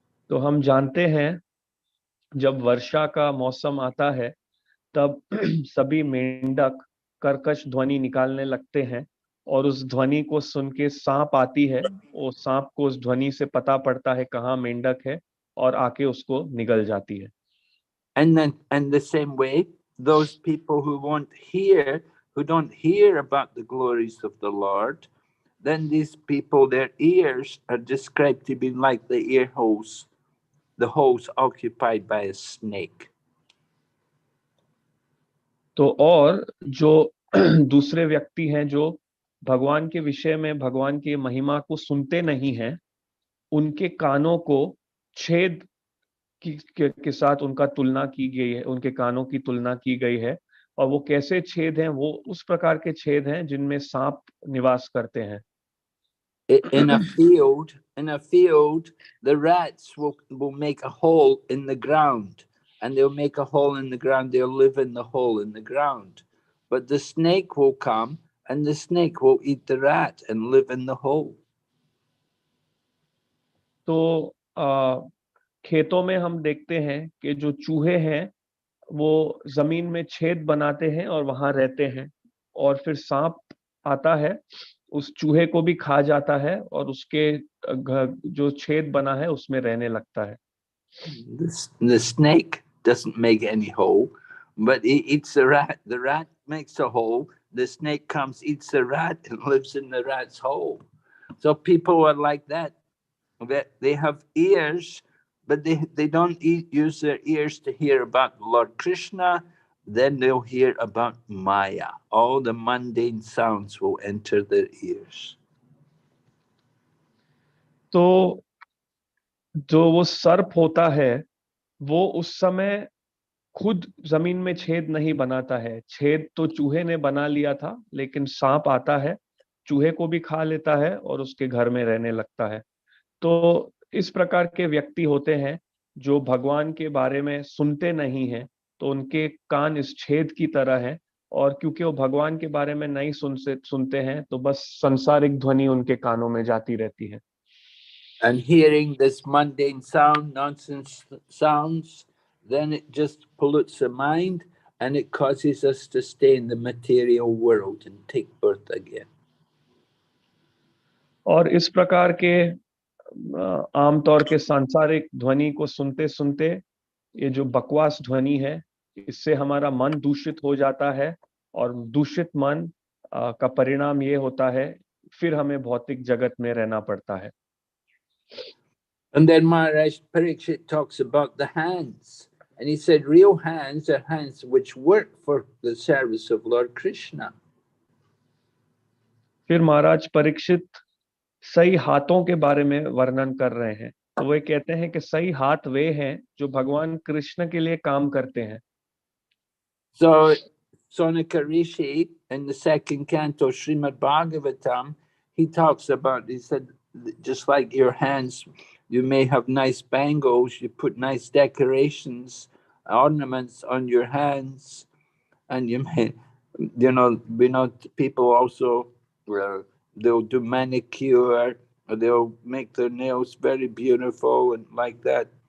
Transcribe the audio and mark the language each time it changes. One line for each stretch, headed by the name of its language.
Hindi: तो हम जानते हैं जब वर्षा का मौसम आता है तब सभी मेंढक कर्कश ध्वनि निकालने लगते हैं, और उस ध्वनि को सुन के सांप आती है। वो सांप को उस ध्वनि से पता पड़ता है कहाँ मेंढक है, और आके उसको निगल जाती है।
English: And the same way, those people who don't hear about the glories of the Lord, then these people, their ears are described to be like the ear holes, the holes occupied by a snake.
Hindi: तो और जो दूसरे व्यक्ति हैं जो भगवान के विषय में, भगवान की महिमा को सुनते नहीं हैं, उनके कानों को छेद के साथ उनका तुलना की गई है, उनके कानों की तुलना की गई है। और वो कैसे छेद हैं? वो उस प्रकार के छेद हैं जिनमें सांप निवास करते हैं।
English: In a field, the rats will make a hole in the ground, and they'll make a hole in the ground. They'll live in the hole in the ground. But the snake will come, and the snake will eat the rat and live in the hole.
Hindi: तो खेतों में हम देखते हैं कि जो चूहे हैं वो जमीन में छेद बनाते हैं और वहां रहते हैं, और फिर सांप आता है, उस चूहे को भी खा जाता है, और उसके जो छेद बना है उसमें रहने लगता है।
English: The snake doesn't make any hole, but it eats the rat. The rat makes a hole. The snake comes, eats the rat, and lives in the rat's hole. So people are like that. They have ears, but they don't use their ears to hear about Lord Krishna. Then they'll hear about Maya. All the mundane sounds will enter their ears.
Hindi: तो जो वो सर्प होता है, वो उस समय खुद जमीन में छेद नहीं बनाता है। छेद तो चूहे ने बना लिया था, लेकिन सांप आता है, चूहे को भी खा लेता है और उसके घर में रहने लगता है। तो इस प्रकार के व्यक्ति होते हैं जो भगवान के बारे में सुनते नहीं हैं, तो उनके कान इस छेद की तरह है, और क्योंकि वो भगवान के बारे में नहीं सुनते हैं, तो बस सांसारिक ध्वनि उनके कानों में जाती रहती है।
English: And hearing this mundane sound, nonsense sounds, then it just pollutes the mind and it causes us to stay in the material world and take birth again.
Hindi: और इस प्रकार के आमतौर के सांसारिक ध्वनि को सुनते सुनते, ये जो बकवास ध्वनि है, इससे हमारा मन दूषित हो जाता है, और दूषित मन का परिणाम ये होता है, फिर हमें भौतिक जगत में रहना पड़ता है।
English: And then Maharaj Parikshit talks about the hands. And he said, real hands are hands which work for the service of Lord Krishna.
Hindi: फिर महाराज परीक्षित सही हाथों के बारे में वर्णन कर रहे हैं। तो वे कहते हैं कि सही हाथ वे हैं जो भगवान कृष्ण के लिए काम करते हैं।
English: So Sonaka Rishi in the second canto Srimad Bhagavatam, he talks about, he said, just like your hands, you may have nice bangles, you put nice decorations, ornaments on your hands, and you may, we know people also, they'll do manicure, or they'll make their nails very beautiful and like that.